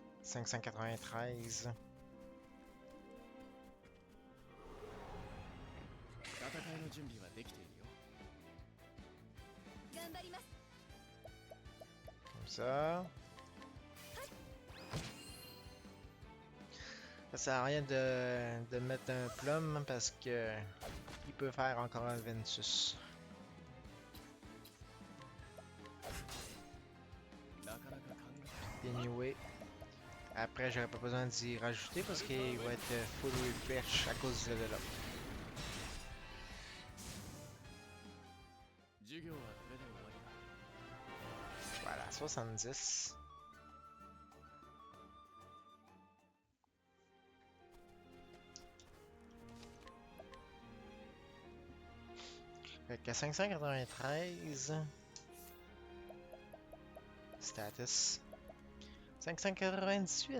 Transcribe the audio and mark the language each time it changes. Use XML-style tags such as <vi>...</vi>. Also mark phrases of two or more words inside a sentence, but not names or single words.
<fr>593.</fr> <ja>戦いの準備はできているよ。頑張ります。</ja> <fr>Comme ça. Ça sert à rien de mettre un plum parce que il peut faire encore un Ventus.</fr> <ja>なかなか考え</ja> <fr>Anyway. Après, j'aurais pas besoin d'y rajouter parce qu'il va être</fr> <en>full refresh</en> <fr>à cause du</fr> <en>level up.</en> <ja>授業はこれで終わりだ。</ja> <fr>Voilà, 70. Fait que 593. Status. 598.</fr>